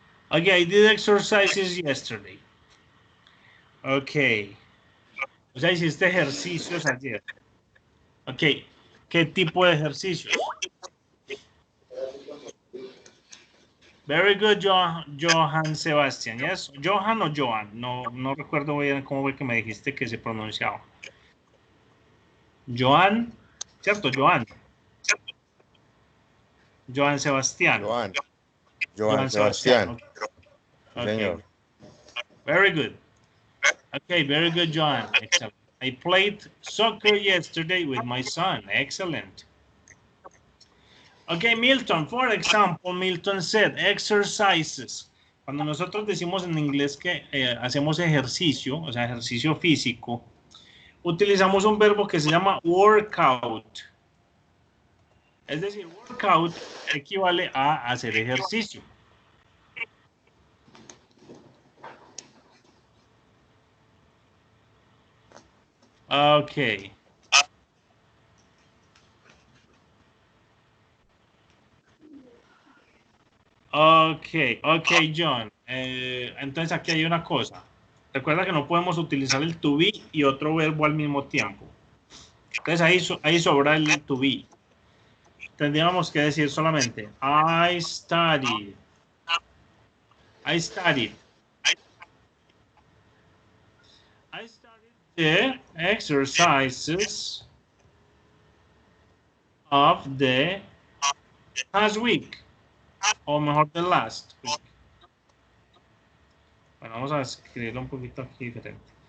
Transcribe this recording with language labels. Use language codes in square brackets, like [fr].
[en] Okay, I did exercises yesterday. Okay. [es] O sea, hiciste ejercicios ayer. Ok. ¿Qué tipo de ejercicios? [en] Very good, Johan Sebastian. Yes. Johan o Johan. [es] No recuerdo bien cómo fue que me dijiste que se pronunciaba. Johan. ¿Cierto? Johan. Johan Sebastián. Johan Sebastián. [en] Okay. [es] Sí, [en] Okay. [es] señor. [en] Very good. Okay, very good, Johan. Excellent. I played soccer yesterday with my son. Excellent. Okay, Milton, for example, Milton said exercises. [es] Cuando nosotros decimos en inglés que hacemos ejercicio, o sea, ejercicio físico, utilizamos un verbo que se llama workout. Es decir, workout equivale a hacer ejercicio. Ok. Ok, John. Entonces aquí hay una cosa. Recuerda que no podemos utilizar el to be y otro verbo al mismo tiempo. Entonces ahí sobra el to be. Tendríamos que decir solamente [en] I studied. I studied. I studied the exercises of the past week. [es] O mejor, [en] the last week. [es] Bueno, vamos a escribirlo un poquito aquí diferente.